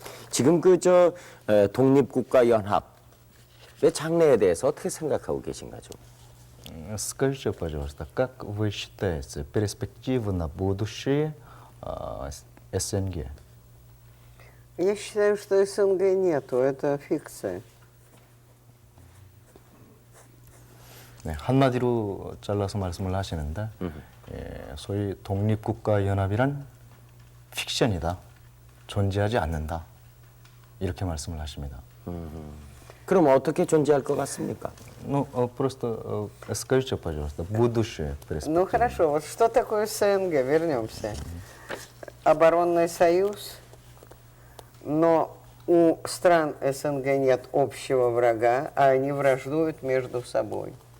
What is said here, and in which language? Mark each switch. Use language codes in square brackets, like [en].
[ko] 지금 그 저 독립국가연합의 장래에 대해서 어떻게 생각하고 계신가 좀? [ru] Скажите, пожалуйста, как вы считаете перспективы на будущее СНГ? Я считаю, что СНГ нету, это фикция. [ko] 네, 한마디로 잘라서 말씀을 하시는데 소위 독립국가연합이란 픽션이다. 존재하지 않는다. 이렇게 말씀을 하십니다. 그럼 어떻게 존재할 것 같습니까? [ru] Ну, просто скажите, пожалуйста, будущее перспективы. Ну хорошо, вот что такое СНГ? Вернемся. Оборонный союз, но у стран СНГ нет общего врага, а они враждуют между собой.